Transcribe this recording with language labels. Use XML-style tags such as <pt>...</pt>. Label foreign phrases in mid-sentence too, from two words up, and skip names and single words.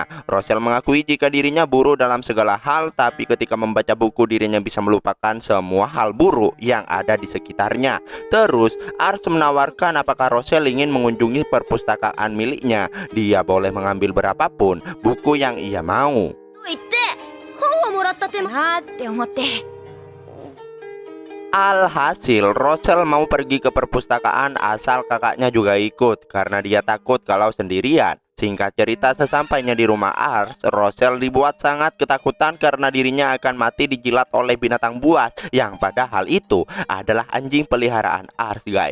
<id>Rosel mengakui jika dirinya buruk dalam segala hal, tapi ketika membaca buku dirinya bisa melupakan semua hal buruk yang ada di sekitarnya. Terus Ars menawarkan apakah Rosel ingin mengunjungi perpustakaan miliknya. Dia boleh mengambil berapapun buku yang ia mau.</id> <ja>と言って本をもらった手間なーって思って。</ja> <id>Alhasil, Rosel mau pergi ke perpustakaan asal kakaknya juga ikut karena dia takut kalau sendirian. Singkat cerita, sesampainya di rumah Ars, Rosel dibuat sangat ketakutan karena dirinya akan mati dijilat oleh binatang buas, yang padahal itu adalah anjing peliharaan Ars guys.</id>